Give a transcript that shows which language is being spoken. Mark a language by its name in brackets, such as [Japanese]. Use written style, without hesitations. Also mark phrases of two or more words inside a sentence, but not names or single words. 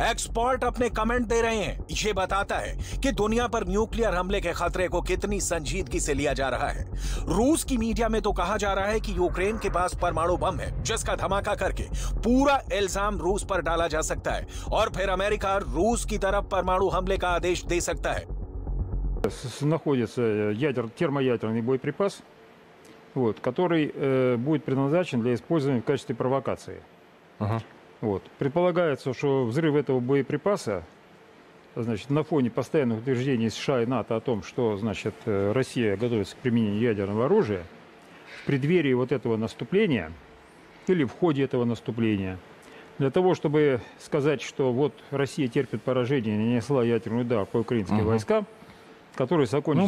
[Hindi] एक्सपर्ट अपने कमेंट दे रहे हैं। ये बताता है कि दुनिया पर न्यूक्लियर हमले के खतरे को कितनी संजीदगी से लिया जा रहा है। रूस की मीडिया में तो कहा जा रहा है कि यूक्रेन के पास परमाणु बम है, जिसका धमाका करके पूरा इल्जाम रूस पर डाला जा सकता है और फिर अमेरिका रूस की तरफ परमाणु हमले का आदेश दे सकता है। [Russian] Находится термоядерный боеприпас, который будет предназначен для использования в качестве провокации. Предполагается, что взрыв этого боеприпаса, значит, на фоне постоянных утверждений США и НАТО о том, что, значит, Россия готовится к применению ядерного оружия, в преддверии вот этого наступления или в ходе этого наступления Для того, чтобы сказать, что вот Россия терпит поражение, нанесла ядерный удар по украинским войскам, который закончится...